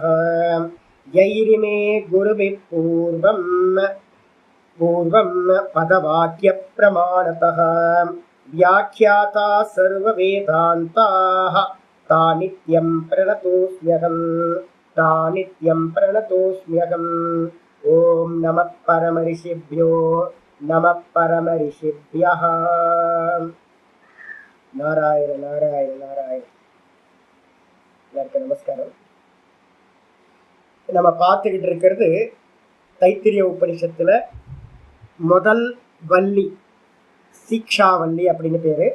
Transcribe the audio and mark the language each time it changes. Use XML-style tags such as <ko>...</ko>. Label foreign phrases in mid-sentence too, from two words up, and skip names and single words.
<sa>यैरिमे गुरुभिः पूर्वं पदवाक्यप्रमाणतः व्याख्याता सर्ववेदान्ताः तानित्यं प्रणतोऽस्म्यहम्। ॐ नमः परमऋषिभ्यो नम परम ऋषिभ्यः.</sa> <ta>நாராயண நாராயண நாராயண. எல்லாருக்கும் நமஸ்காரம். நம்ம பார்த்துக்கிட்டு இருக்கிறது தைத்திரிய உபனிஷத்துல முதல் வள்ளி, சீக்ஷாவல்லி அப்படின்னு பேரு.</ta>